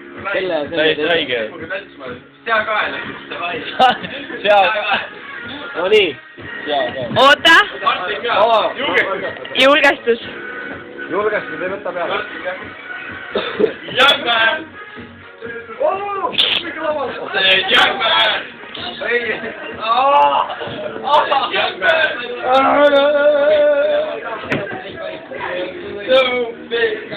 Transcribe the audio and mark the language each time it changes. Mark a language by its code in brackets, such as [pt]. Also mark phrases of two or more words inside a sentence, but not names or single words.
[et] täiesti haige. Seakael. Seakael. No nii. Oota. Julgestus. Julgestus ei võta peale. [en] Young man. Young man. Young man. So big.